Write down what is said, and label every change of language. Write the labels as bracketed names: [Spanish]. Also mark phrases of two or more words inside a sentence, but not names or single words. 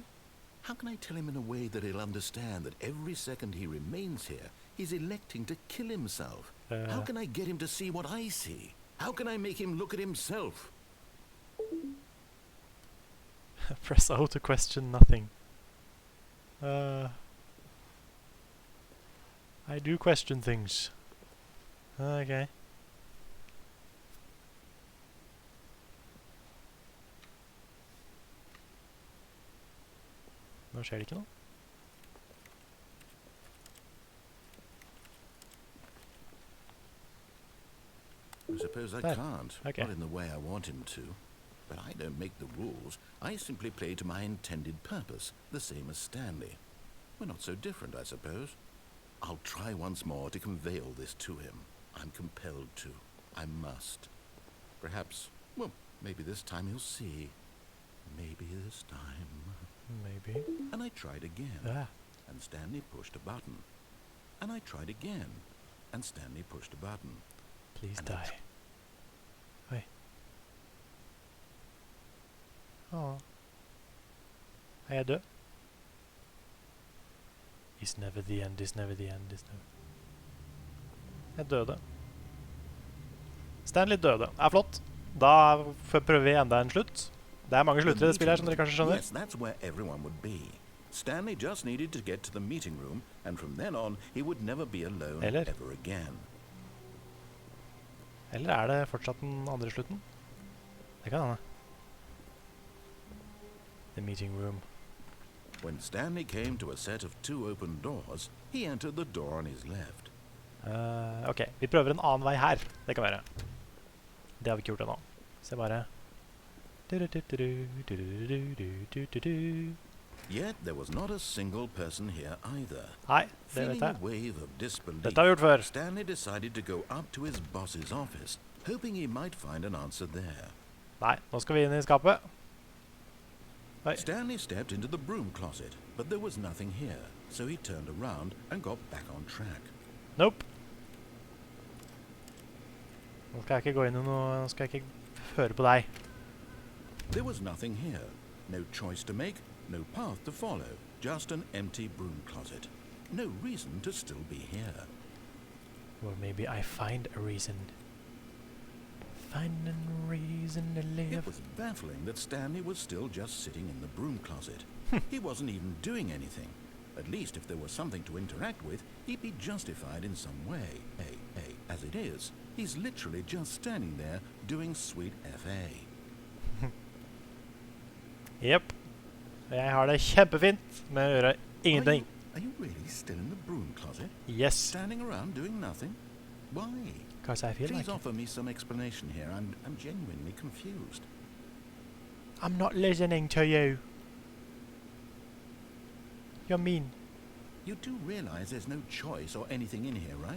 [English] How can I tell him in a way that he'll understand that every second he remains here, he's electing to kill himself? How can I get him to see what I see? How can I make him look at himself? Press O to question nothing. I do question things. [Norwegian] Okay. Nå skjer det ikke noe. [English] I suppose I There. can't. Okay. Not in the way I want him to. But I don't make the rules. I simply play to my intended purpose, the same as Stanley. We're not so different, I suppose. I'll try once more to convey all this to him. I'm compelled to. I must. Perhaps, well, maybe this time he'll see. Maybe this time. Maybe. And I tried again. And Stanley pushed a button. And I tried again. And Stanley pushed a button. Please And die. Oi. Åh. [Norwegian] Er jeg død? [English] It's never the end, it's never the end, it's never... [Norwegian] Jeg døde. Stanley døde. Er flott. Da prøver vi enda en slutt. Det er mange slutter i det spillet her, som dere kanskje skjønner. [English] Yes, that's where everyone would be. Stanley just needed to get to the meeting room, and from then on, he would never be alone [Norwegian] Eller? [English] ever again. [Norwegian] Eller er det fortsatt den andre slutten? Det kan hende. [English] The meeting room. When Stanley came to a set of 2 open doors, he entered the door on his left. [Norwegian] Ok, vi prøver en annen vei her. Det kan være. Det har vi ikke gjort ennå. Se bare. [English] Yet there was not a single person here either. [Norwegian] Nei, det vet [English] Feeling a [Norwegian] jeg. [English] wave of disbelief, [Norwegian] Dette har vi gjort før. [English] Stanley decided to go up to his boss's office, hoping he might find an answer there. [Norwegian] Nei, nå skal vi inn i skapet. Oi. [English] Stanley stepped into the broom closet, but there was nothing here, so he turned around and got back on track. Nope. [Norwegian] Nå skal jeg ikke gå inn i noe, nå skal jeg ikke høre på deg. [English] There was nothing here, No choice to make, no path to follow, just an empty broom closet. No reason to still be here. Or maybe I find a reason. Find a reason to live. It was baffling that Stanley was still just sitting in the broom closet. He wasn't even doing anything. At least if there was something to interact with, he'd be justified in some way. Hey, as it is, he's literally just standing there doing sweet FA. Yep. [Norwegian] Jeg har det kjempefint med å gjøre ingenting. [English] Are you really still in the broom closet? Yes. Standing around doing nothing? Why? Because I feel Please like it. offer me some explanation here. I'm genuinely confused. I'm not listening to you. You're mean. You do realize there's no choice or anything in here, right?